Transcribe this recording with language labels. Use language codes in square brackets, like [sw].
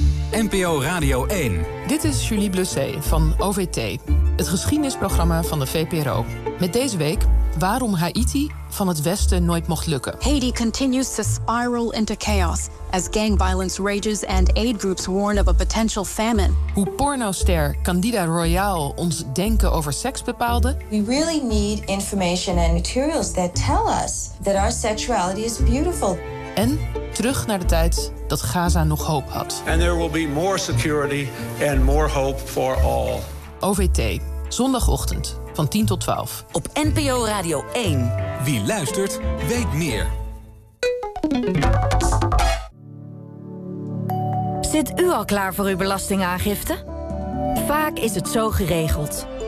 [nl] NPO Radio 1. Dit is Julie Blusset van OVT, het geschiedenisprogramma van de VPRO. Met deze week waarom Haiti van het Westen nooit mocht lukken. [en] Haiti continues to spiral into chaos as gang violence rages and aid groups warn of a potential famine. [nl] Hoe pornoster Candida Royale ons denken over seks bepaalde. [en] We really need information and materials that tell us that our sexuality is beautiful. [nl] En terug naar de tijd dat Gaza nog hoop had. [en] And there will be more security and more hope for all. [nl] OVT, zondagochtend van 10 tot 12. Op NPO Radio 1. Wie luistert, weet meer. Zit u al klaar voor uw belastingaangifte? Vaak is het zo geregeld.